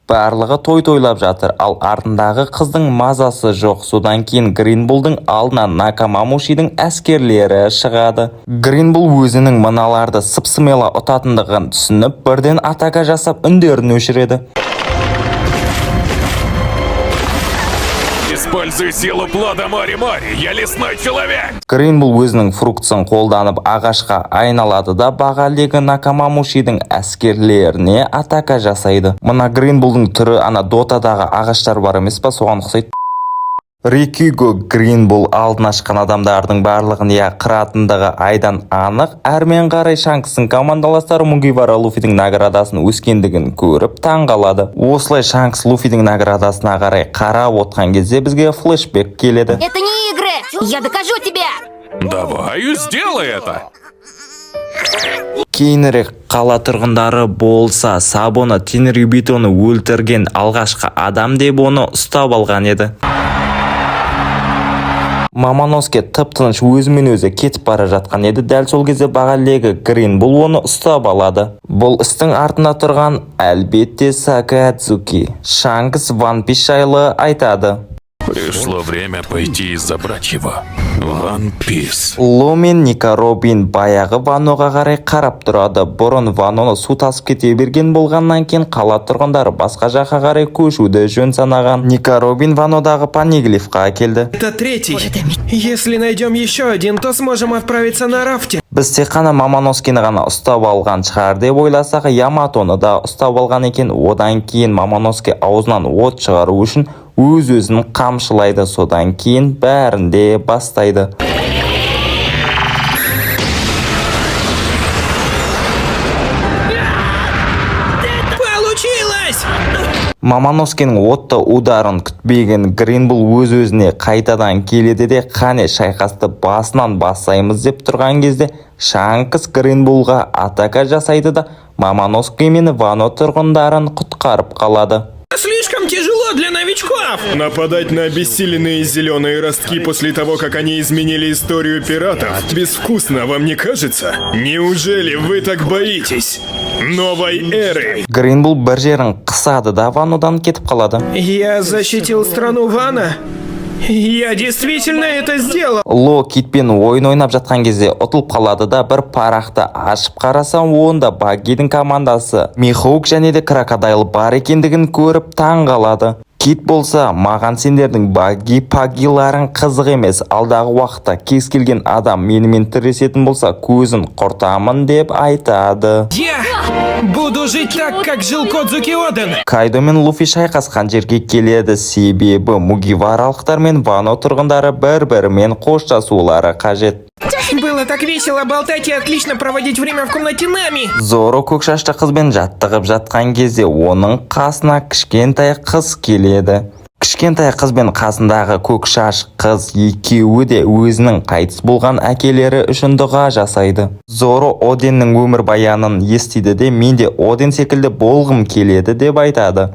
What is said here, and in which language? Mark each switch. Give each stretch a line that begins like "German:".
Kazakh: Барлығы тойлап жатыр, ал артындағы қыздың мазасы жоқ. Содан кейін Гринболдың алдына Накамамушидің әскерлері шығады. Гринбол өзінің мыналарды сыпсымела ұтатындығын түсініп, бірден атака жасап үндерін өшіреді.
Russian: Используй силу плода Мори-Мори. Я лесной человек.
Kazakh: Гринбол өзінің фруктсын қолданып ағашқа айналады да бағалегі Накамамушидің әскерлеріне атака жасайды. Мына Гринболдың түрі ана Дотадағы ағаштар бар емес па, соған ұқсайды. Рикюго Гринбол алдына шыққан адамдардың барлығын қыратындығы айдан анық. Әрмен қарай Шанкстың командаластары Мугивара Луфидің наградасын өскендігін көріп таңғалады. Осылай Шанкс Луфидің наградасына қарай қарап отқан кезде бізге флешбек келеді.
Russian: Это не игры. Я докажу тебе. Давай, сделай это.
Kazakh: Кейінірек қала тұрғындары болса Сабоны Тенрибитоны өлтірген алғашқы адам деп оны ұстап алған еді. Мамоноске тып-тыныш өзімен өзі кетіп бара жатқан еді. Дәл сол кезде бағалегі Гринбол оны ұстап алады. Бұл істің артында тұрған әлбетте Сакадзуки. Шанкс Ван Пис жайлы айтады.
Russian: Пришло время пойти и забрать его.
English: One Piece.
Kazakh: Ло мен Ника Робин баяғы Ваноға қарай қарап тұрады. Бұрын Ваноны су тасып кете берген болғаннан кейін қала тұрғындары басқа жаққа қарай көшуді жөн санаған. Ника Робин Ванодағы Панеглифқа келді.
Russian: Это третий. Если найдем еще один, то сможем отправиться на рафте.
Kazakh: Біз тек қана Мамоноскені ғана ұстап алған шығар деп ойласақ, Яматоны да ұстап алған екен. Одан кейін Мамоноске аузынан от шығару үшін өз-өзін қамшылайды. Содан кейін бәрінде бастайды.
Russian: Получилось!
Kazakh: Мамоноскенің отты ударын күтпеген Гринбол өз-өзіне қайтадан келеді де қане шайқасты басынан басаймыз деп тұрған кезде Шанкс Гринболға атака жасайды да Мамоноске мен Вано тұрғындарын құтқарып қалады.
Russian: Слишком тяжело для новичков! Нападать на обессиленные зеленые ростки после того, как они изменили историю пиратов, безвкусно, вам не кажется? Неужели вы так боитесь новой эры?
Kazakh: Гринбол бір жерін қысады да Ванодан кетіп қалады.
Russian: Я защитил страну Вана. Я действительно это сделал.
Kazakh: Ло китпен ойын ойнап жатқан кезде ұтылып қалады да бір парақты ашып қараса онда Баггидің командасы Михоук және де Крокодайл бар екендігін көріп таң қалады. Кит болса, маған сендердің Багги-паггиларың қызық емес, алдағы уақытта кез келген адам менімен тіресетін болса көзін құртамын деп айтады.
Russian: Я буду жить так, как жил Кодзуки Оден.
Kazakh: Кайдо мен Луфи шайқасқан жерге келеді, себебі Мугиваралықтар мен Вано тұрғындары бір-бірімен қоштасулары қажет.
Russian: Было так весело болтать и отлично проводить время в комнате Нами.
Kazakh: Зоро көкшашты қызбен жаттығып жатқан кезде оның қасына кішкентай қыз келеді. Кішкентай қыз бен қасындағы көкшаш қыз екеуі де өзінің қайтыс болған әкелері үшін дұға жасайды. Зоро Оденнің өмірбаянын естиді де менде Оден секілді болғым келеді деп айтады.